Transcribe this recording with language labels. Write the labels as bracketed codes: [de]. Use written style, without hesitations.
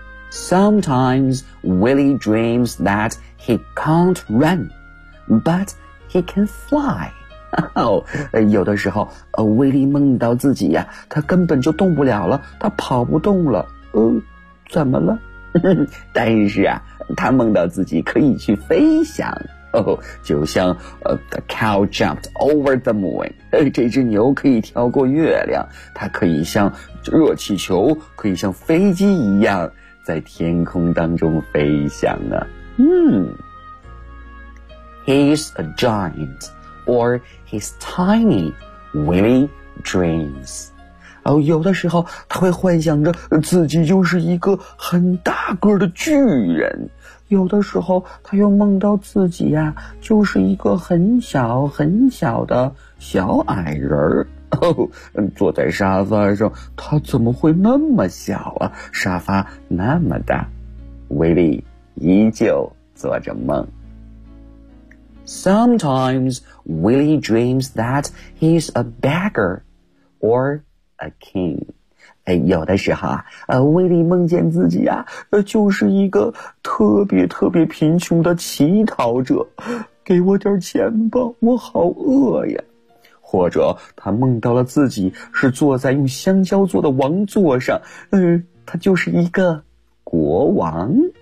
[en] Sometimes Willie dreams that he can't run, but he can fly. [zh] 有的时候威力梦到自己呀，他根本就动不了了，他跑不动了。怎么了？但是啊，他梦到自己可以去飞翔。哦，就像 [en] the cow jumped over the moon， [zh] 这只牛可以跳过月亮，它可以像热气球，可以像飞机一样在天空当中飞翔啊。 [en] 嗯， He's a giant or he's tiny, Willy dreams。 [zh] 哦，有的时候他会幻想着自己就是一个很大个的巨人，有的时候他又梦到自己呀，就是一个很小很小的小矮人。哦，坐在沙发上，他怎么会那么小啊？沙发那么大，威力依旧做着梦。 [en] Sometimes Willy dreams that he's a beggar, or a king. [zh] 有的时候威力梦见自己就是一个特别特别贫穷的乞讨者，给我点钱吧，我好饿呀。或者他梦到了自己是坐在用香蕉做的王座上，他就是一个国王。